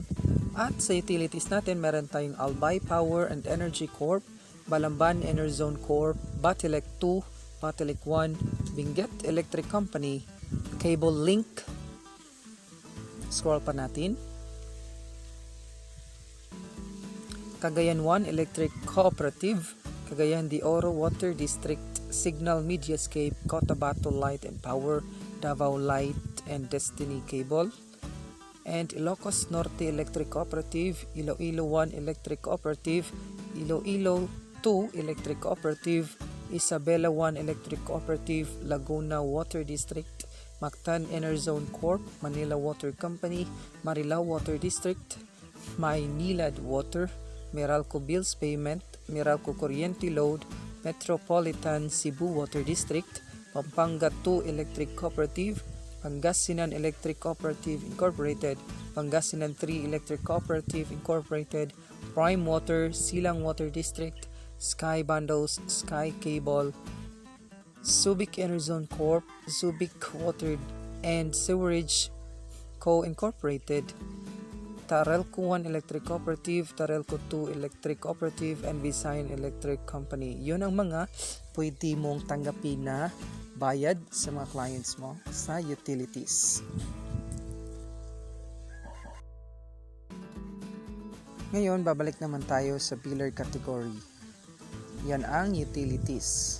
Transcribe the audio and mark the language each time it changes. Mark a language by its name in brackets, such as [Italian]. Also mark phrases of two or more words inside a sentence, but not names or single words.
[Filipino] At sa utilities natin, meron tayong Albay Power and Energy Corp, Balamban Enerzone Corp, Batilec 2, Batilec 1, Benguet Electric Company, Cable Link. Scroll pa natin. Cagayan 1 Electric Cooperative, Cagayan de Oro Water District, Signal Mediascape, Cotabato Light and Power, Davao Light and Destiny Cable, and Ilocos Norte Electric Cooperative, Iloilo 1 Electric Cooperative, Iloilo 2 Electric Cooperative, Isabela 1 Electric Cooperative, Laguna Water District, Mactan Enerzone Corp, Manila Water Company, Marilao Water District, Maynilad Water, Meralco Bills Payment, Meralco Kuryente Load, Metropolitan Cebu Water District, Pampanga 2 Electric Cooperative, Pangasinan Electric Cooperative Incorporated, Pangasinan 3 Electric Cooperative Incorporated, Prime Water, Silang Water District, Sky Bundles, Sky Cable, Subic Enerzone Corp, Subic Water and Sewerage Co. Incorporated, Tarelco 1 Electric Cooperative, Tarelco 2 Electric Cooperative, and Bisay Electric Company. Yun ang mga pwede mong tanggapin na bayad sa mga clients mo sa utilities. Ngayon, babalik naman tayo sa biller category. Yan ang utilities.